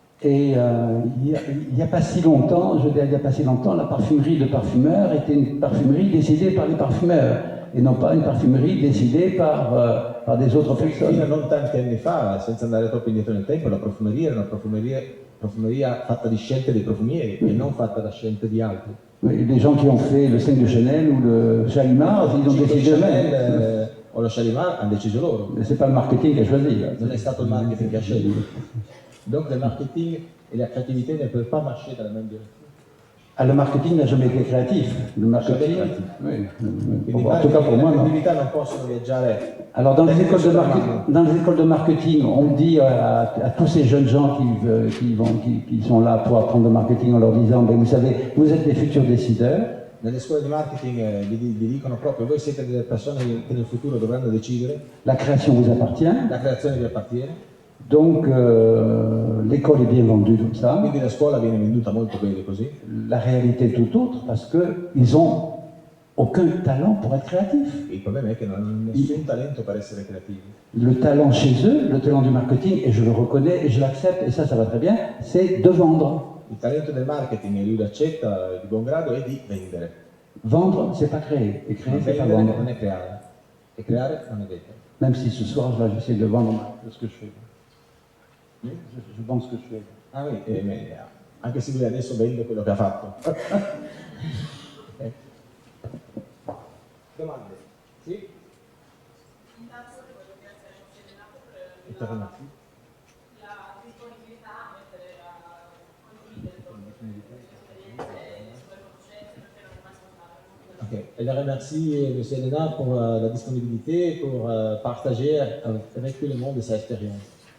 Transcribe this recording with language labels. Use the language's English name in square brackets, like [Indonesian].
[French] Et il n'y a pas si longtemps, je veux dire, il n'y a pas si longtemps, la parfumerie de parfumeurs était une parfumerie décidée par les parfumeurs et non pas une parfumerie décidée par des autres personnes. [Italian] Fino a non tanti anni fa, senza andare troppo indietro nel tempo, la profumeria era una profumeria fatta di scelte dei profumieri e non fatta da scelte di altri. [French] Oui, les gens qui ont fait le 5 de Chanel ou le Shalimar, ils ont décidé eux-mêmes. [Italian] O lo Shalimar hanno deciso loro. [French] C'est pas le marketing qui a choisi. [Italian] Non è stato il marketing che ha scelto. [French] Donc le marketing et la créativité ne peuvent pas marcher dans la même direction. Ah, le marketing n'a jamais été créatif. Le marketing, oui. Bon, en tout cas pour moi, non. [Italian] Non possono viaggiare. [French] Alors dans les écoles de marketing, on dit à tous ces jeunes gens qui sont là pour apprendre le marketing en leur disant, ben, vous savez, vous êtes les futurs décideurs. [Italian] Nelle scuole di marketing vi dicono proprio, voi siete delle persone che nel futuro dovranno decidere. [French] La création vous appartient. [Italian] La creazione vi appartiene. [French] Donc l'école est bien vendue comme ça. [Italian] Quindi la scuola viene venduta molto bene così. [French] La réalité est tout autre parce qu'ils n'ont aucun talent pour être créatifs. [Italian] Il problema è che non hanno nessun talento per essere creativi. [French] Le talent chez eux, le talent du marketing, et je le reconnais et je l'accepte, et ça va très bien, c'est de vendre. [Italian] Il talento del marketing, e lui lo accetta di buon grado, è di vendere. [French] Vendre, c'est pas créer, et créer, c'est pas [Italian] vendere [French] vendre. [Italian] non è creare, e creare non è vendere. [French] Même si ce soir, là, j'essaie de vendre ce que je fais. Je vends ce que je fais. Ah oui, [Italian] anche se lui adesso vende quello che ha fatto. Domande? Sì? Intanto voglio ringraziare il Consiglio per la disponibilità a mettere a condividere le sue conoscenze perché non è mai scontato. [French] Ok, elle remercie M. Elena pour la disponibilité, pour partager avec tout le monde sa expérience.